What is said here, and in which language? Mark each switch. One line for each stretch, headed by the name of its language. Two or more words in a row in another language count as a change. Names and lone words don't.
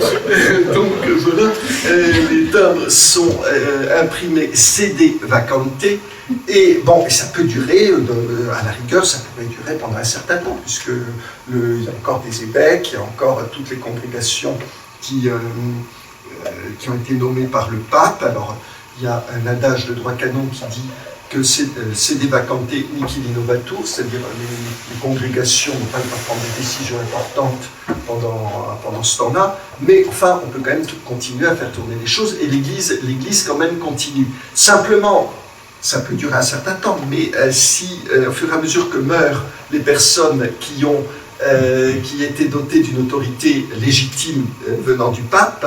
French: Donc voilà, les timbres sont imprimés
Latin: sede vacante,
French: et bon, et ça peut durer, à la rigueur, ça pourrait durer pendant un certain temps, puisque il y a encore des évêques, il y a encore toutes les congrégations qui ont été nommées par le pape. Alors, il y a un adage de droit canon qui dit que
Latin: sede vacante nihil innovatur,
French: c'est-à-dire les congrégations n'ont pas le droit de prendre des décisions importantes pendant ce temps-là, mais enfin, on peut quand même continuer à faire tourner les choses, et l'Église quand même continue. Simplement, ça peut durer un certain temps, mais si, au fur et à mesure que meurent les personnes qui étaient dotées d'une autorité légitime venant du pape,